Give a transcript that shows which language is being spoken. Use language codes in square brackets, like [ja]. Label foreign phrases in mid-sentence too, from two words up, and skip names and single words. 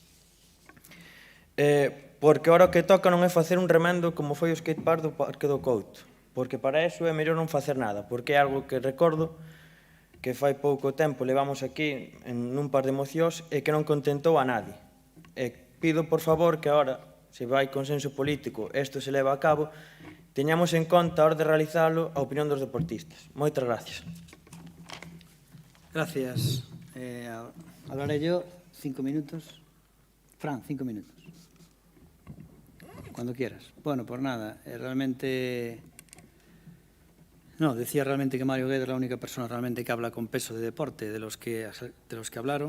[gl] Porque ahora o que toca non é facer un remendo como foi o skatepark do Parque do Couto, porque para eso é mellor non facer nada, porque é algo que recordo que fai pouco tempo levamos aquí nun par de mocións e que non contentou a nadie. E pido, por favor, que agora, se vai consenso político, isto se leva a cabo, teñamos en conta a hora de realizalo a opinión dos deportistas. Moitas gracias. [es] Gracias. Hablaré yo 5 minutos. Fran, 5 minutos. Cuando quieras. Bueno, pues nada, realmente... No, decía realmente que Mario Guedes es la única persona realmente que habla con peso de deporte de los que hablaron.